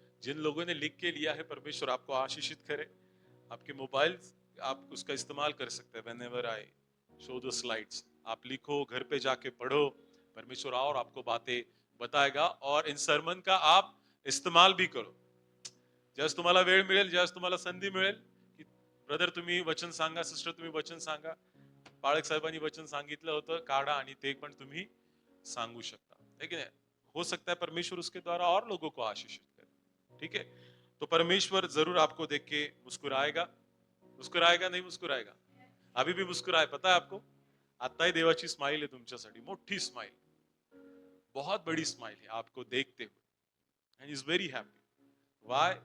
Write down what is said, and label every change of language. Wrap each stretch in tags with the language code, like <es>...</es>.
<hi>जिन लोगों ने लिख के लिया है, परमेश्वर आपको आशीषित करे। आपके मोबाइल आप उसका इस्तेमाल कर सकते हैं।</hi> <en>whenever I show the slides,</en> <hi>आप लिखो, घर पे जाके पढ़ो, परमेश्वर और आपको बातें बताएगा और इन सरमन का आप इस्तेमाल भी करो।</hi> <mr>ज्यावेळेस तुम्हाला वेळ मिळेल, ज्यावेळेस तुम्हाला संधी मिळेल की ब्रदर तुम्ही वचन सांगा, सिस्टर तुम्ही वचन सांगा, पाळक साहेबांनी वचन सांगितलं होतं, काढा आणि ते पण तुम्ही सांगू शकता, है की नहीं?</mr> <hi>हो सकता है परमेश्वर उसके द्वारा और लोगों को आशीषित करे। ठीक है? तो परमेश्वर जरूर आपको देख के मुस्कुराएगा। मुस्कुराएगा नहीं मुस्कुराएगा? अभी भी मुस्कुराए, पता है आपको?</hi> <mr>आताही देवाची स्माइल आहे तुमच्यासाठी, मोठी स्माइल,</mr> <hi>बहुत बड़ी स्माइल है आपको देखते हुए,</hi> <en>And is very happy. Why?</en>